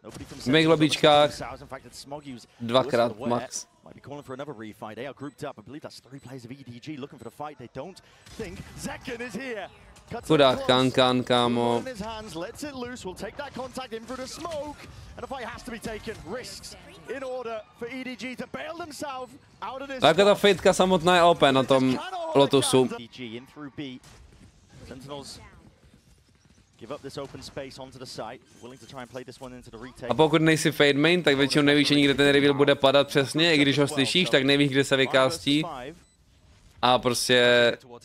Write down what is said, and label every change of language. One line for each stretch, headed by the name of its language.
Czech: V mých lobíčkách dvakrát max.
English: Might be calling for another refight. They are grouped up. I believe that's 3 players of EDG looking for the fight. They don't think Zekken is here.
Czech: Chudák Kankan, kámo.
English: Lets it loose. Will take that contact in through the smoke. And the fight has to be taken. Risks in order for EDG to bail themselves out of this.
Czech: Jako ta fightka samotná je OP na tom Lotusu.
English: EDG in through B. Sentinels give up this open space onto the site. Willing to try and play this one into the retake.
Czech: A pokud nejsi fade main, tak většinou nevíš ani, kde ten reveal bude padat přesně, i když ho slyšíš, tak nevíš, kde se vykástí. A prostě...